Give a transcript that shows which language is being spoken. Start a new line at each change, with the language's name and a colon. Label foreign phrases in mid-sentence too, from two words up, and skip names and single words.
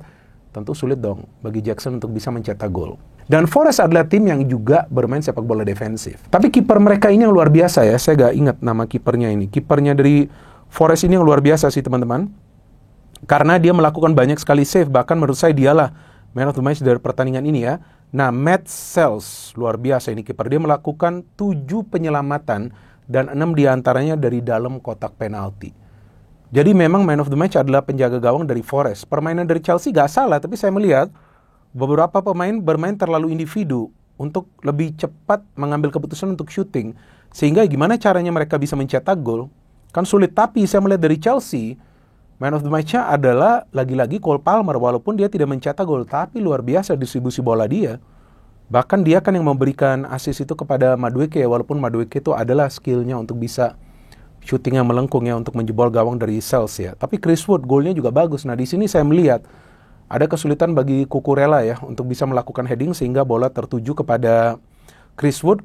Indonesian: Tentu sulit dong bagi Jackson untuk bisa mencetak gol. Dan Forest adalah tim yang juga bermain sepak bola defensif. Tapi kiper mereka ini yang luar biasa ya. Saya gak ingat nama kipernya ini. Kipernya dari Forest ini yang luar biasa sih teman-teman. Karena dia melakukan banyak sekali save. Bahkan menurut saya dialah
English: man of the match
Indonesian: dari pertandingan ini ya. Nah, Matt Sells luar biasa ini kiper. Dia melakukan 7 penyelamatan dan 6 diantaranya dari dalam kotak penalti. Jadi memang
English: man of the match
Indonesian: adalah penjaga gawang dari Forest. Permainan dari Chelsea gak salah, tapi saya melihat beberapa pemain bermain terlalu individu untuk lebih cepat mengambil keputusan untuk shooting. Sehingga gimana caranya mereka bisa mencetak gol? Kan sulit, tapi saya melihat dari Chelsea,
English: man of the match-
Indonesian: nya adalah lagi-lagi Cole Palmer. Walaupun dia tidak mencetak gol, tapi luar biasa distribusi bola dia. Bahkan dia kan yang memberikan assist itu kepada Madueke, walaupun Madueke itu adalah skillnya untuk bisa shooting yang melengkung ya untuk menjebol gawang dari Sells ya. Tapi Chris Wood golnya juga bagus. Nah di sini saya melihat ada kesulitan bagi Cucurella ya untuk bisa melakukan heading sehingga bola tertuju kepada Chris Wood.